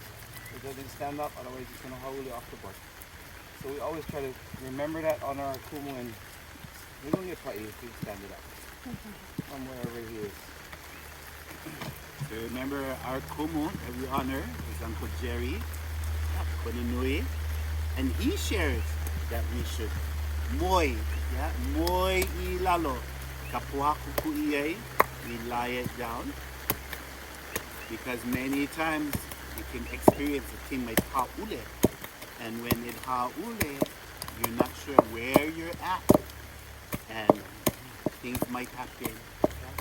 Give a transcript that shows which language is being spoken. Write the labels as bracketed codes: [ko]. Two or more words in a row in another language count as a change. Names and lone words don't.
[en] It doesn't stand up, otherwise it's going to haul you off the board. So we always try to remember that on our kumu, and we don't get pa'i if we stand it up from wherever he is. So remember our kumu that we honor is Uncle Jerry, Konanui, and he shares that we should moi, yeah, [haw] moi I lalo, kapuaku ku'iai, [en] we lie it down, because many times you can experience a thing like ha'ule, and when it ha'ule, you're not sure where you're at, and things might happen, yeah?